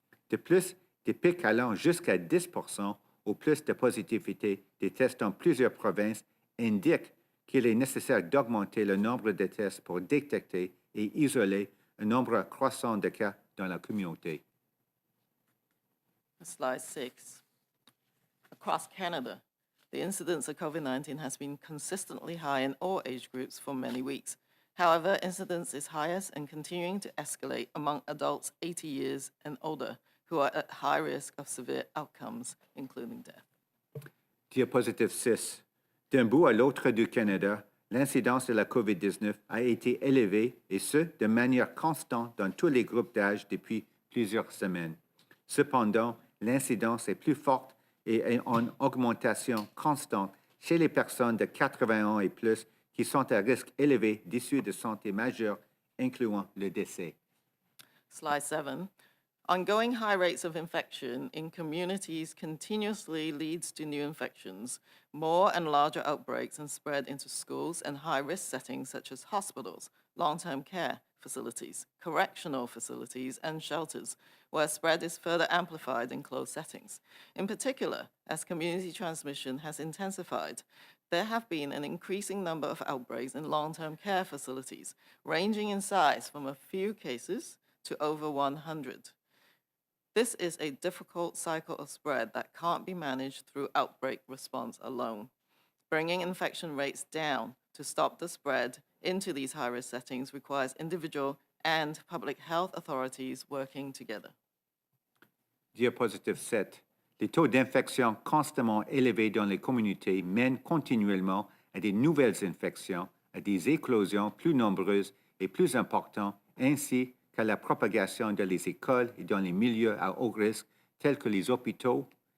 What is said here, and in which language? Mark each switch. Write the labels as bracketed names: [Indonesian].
[French] De plus, des pics allant jusqu'à 10 % ou plus de positivité des tests dans plusieurs provinces indiquent qu'il est nécessaire d'augmenter le nombre de tests pour détecter et isoler un nombre croissant de cas dans la communauté. [English] Slide 6. Across Canada, the incidence of COVID-19 has been consistently high in all age groups for many weeks. However, incidence is highest and continuing to escalate among adults 80 years and older who are at high risk of severe outcomes, including death. [French] Diapositive 6. D'un bout à l'autre du Canada, l'incidence de la COVID-19 a été élevée, et ce, de manière constante dans tous les groupes d'âge depuis plusieurs semaines. Cependant, l'incidence est plus forte et est en augmentation constante chez les personnes de 80 ans et plus qui sont à risque élevé d'issues de santé majeures, incluant le décès. [English] Slide 7. Ongoing high rates of infection in communities continuously leads to new infections, more and larger outbreaks, and spread into schools and high-risk settings such as hospitals, long-term care facilities, correctional facilities, and shelters, where spread is further amplified in closed settings. In particular, as community transmission has intensified, there have been an increasing number of outbreaks in long-term care facilities, ranging in size from a few cases to over 100. This is a difficult cycle of spread that can't be managed through outbreak response alone. Bringing infection rates down to stop the spread into these high-risk settings requires individual and public health authorities working together. [French] Diapositive 7. Les taux d'infection constamment élevés dans les communautés mènent continuellement à des nouvelles infections, à des éclosions plus nombreuses et plus importantes, ainsi qu'à la propagation dans les écoles et dans les milieux à haut risque, tels que les hôpitaux,